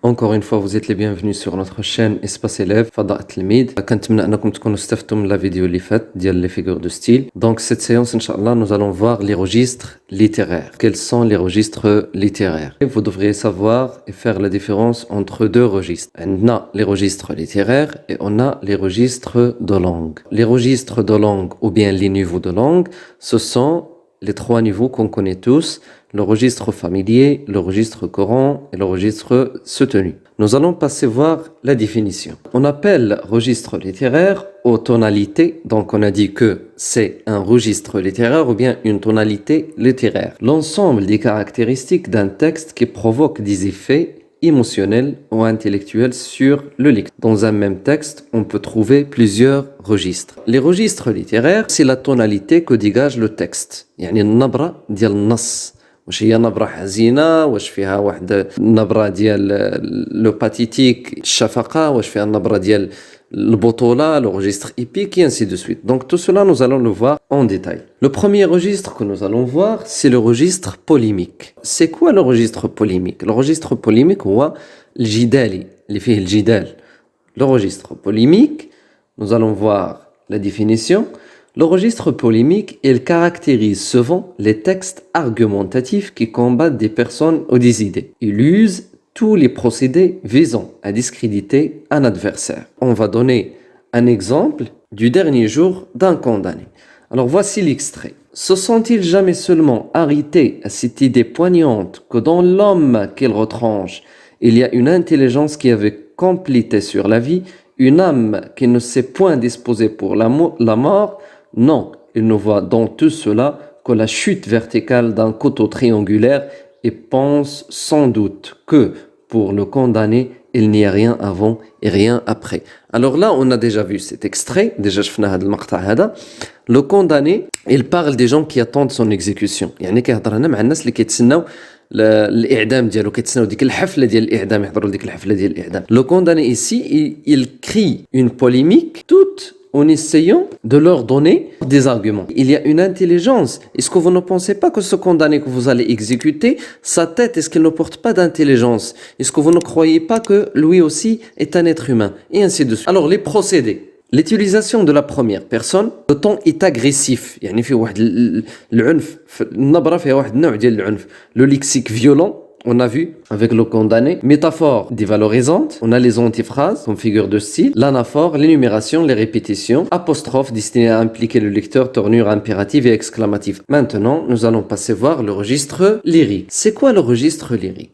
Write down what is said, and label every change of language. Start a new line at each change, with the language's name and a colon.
French: Encore une fois, vous êtes les bienvenus sur notre chaîne Espace Élève, Fada At-Tilmid.
Arabic: كنتمنى أنكم تكونوا استفدتوا من
French: la vidéo
Arabic: اللي فات ديال
French: les figures de style. Donc cette séance, Inch'Allah, nous allons voir les registres littéraires. Quels sont les registres littéraires? Et vous devriez savoir et faire la différence entre deux registres. On a les registres littéraires et on a les registres de langue. Les registres de langue ou bien les niveaux de langue, ce sont les trois niveaux qu'on connaît tous, le registre familier, le registre courant et le registre soutenu. Nous allons passer voir la définition. On appelle registre littéraire aux tonalités, donc on a dit que c'est un registre littéraire ou bien une tonalité littéraire. L'ensemble des caractéristiques d'un texte qui provoque des effets émotionnel ou intellectuel sur le lecteur. Dans un même texte, on peut trouver plusieurs registres. Les registres littéraires, c'est la tonalité que dégage le texte.
Arabic: يعني النبرة ديال النص. واش هي نبرة حزينة، واش فيها واحد النبرة ديال لو باتيتيك الشفقة، واش فيها النبرة ديال البطولة,
French: le registre épique et ainsi de suite. Donc tout cela, nous allons le voir en détail. Le premier registre que nous allons voir, c'est le registre polémique. C'est quoi le registre polémique? Le registre polémique,
Arabic: هو الجدالي اللي فيه الجدال.
French: Le registre polémique, nous allons voir la définition. Le registre polémique, il caractérise souvent les textes argumentatifs qui combattent des personnes ou des idées. Il use tous les procédés visant à discréditer un adversaire. On va donner un exemple du dernier jour d'un condamné. Alors voici l'extrait. Se sont-ils jamais seulement arrêtés à cette idée poignante que dans l'homme qu'il retranche, il y a une intelligence qui avait complété sur la vie, une âme qui ne s'est point disposée pour la mort? Non, il ne voit dans tout cela que la chute verticale d'un couteau triangulaire et pense sans doute que pour le condamné, il n'y a rien avant et rien après. Alors là, on a déjà vu cet extrait, déjà
Arabic: شفنا هذا المقطع هذا.
French: Le condamné, il parle des gens qui attendent son exécution.
Arabic: يعني كيهضر هنا مع الناس اللي كيتسناو الإعدام ديالو، كيتسناو ديك الحفلة ديال الإعدام، يحضروا ديك الحفلة ديال الإعدام.
French: Le condamné ici, il crie une polémique toute en essayant de leur donner des arguments. Il y a une intelligence. Est-ce que vous ne pensez pas que ce condamné que vous allez exécuter, sa tête, est-ce qu'il ne porte pas d'intelligence? Est-ce que vous ne croyez pas que lui aussi est un être humain? Et ainsi de suite. Alors, les procédés. L'utilisation de la première personne, le ton est agressif.
Arabic: يعني في واحد العنف، النبرة فيها واحد النوع ديال العنف.
French: Le lexique violent, on a vu avec le condamné. Métaphore dévalorisante, on a les antiphrases comme figure de style, l'anaphore, l'énumération, les répétitions, apostrophe destiné à impliquer le lecteur, tournure impérative et exclamative. Maintenant, nous allons passer voir le registre lyrique. C'est quoi le registre lyrique?